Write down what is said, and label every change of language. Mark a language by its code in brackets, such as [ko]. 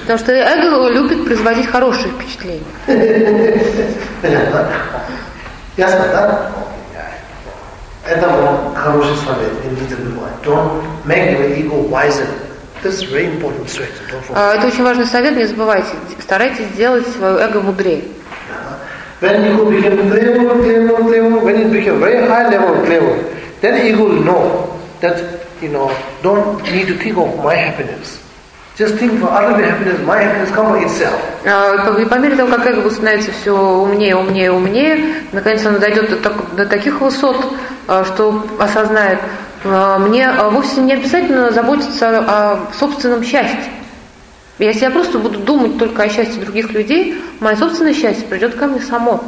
[ru] Потому что эго любит производить хорошие впечатления. Ясно, да? Это мой хороший совет. [en] Don't make your ego wiser. This is very important strategy. Don't forget. [ru] Это очень важный совет, не забывайте. Старайтесь сделать свое эго мудрее. [en] When ego becomes clever, when it becomes very high level clever, then ego will know that, you know, don't need to think of my happiness. Just think for other happiness. My happiness comes itself. [ru] И по мере того, как эго становится все умнее, умнее, умнее, наконец оно дойдет до таких высот, что осознает, мне вовсе не обязательно заботиться о собственном счастье. Если я просто буду думать только о счастье других людей, мое собственное счастье придет ко мне само.